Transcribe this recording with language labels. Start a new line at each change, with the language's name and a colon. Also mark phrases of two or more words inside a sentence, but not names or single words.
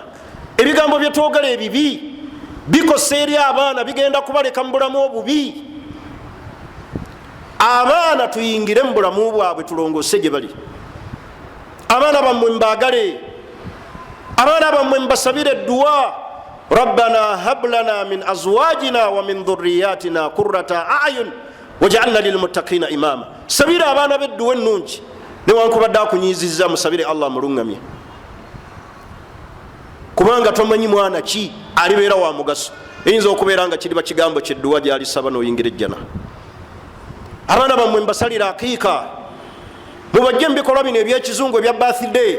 Ganda: Ebigambo bye twogera ebibi bikosa eri abaana, bigenda kubaleka mu bulamu obubi. Abaana tuyingire mu bulamu bwabwe, tulongoose gye bali. Abaana bammwe mbaagale, abaana bammwe mbasabire edduwa.
Arabic: ربنا هب لنا من أزواجنا ومن ذرياتنا قرة أعين واجعلنا للمتقين إماما.
Ganda: Sabira abaana bedduwa ennungi, newankubadde akunyiizizza musabire Allah mulungamye, kubanga tomanyi mwana ki alibeera wa mugaso. Eyinza okubeera nga kiriba kigambo kyedduwa gyalisaba n'oyingira ejjana. Abaana bammwe mbasalira akiika, mubajje mu bikolwa bino ebyekizungu ebya birthday.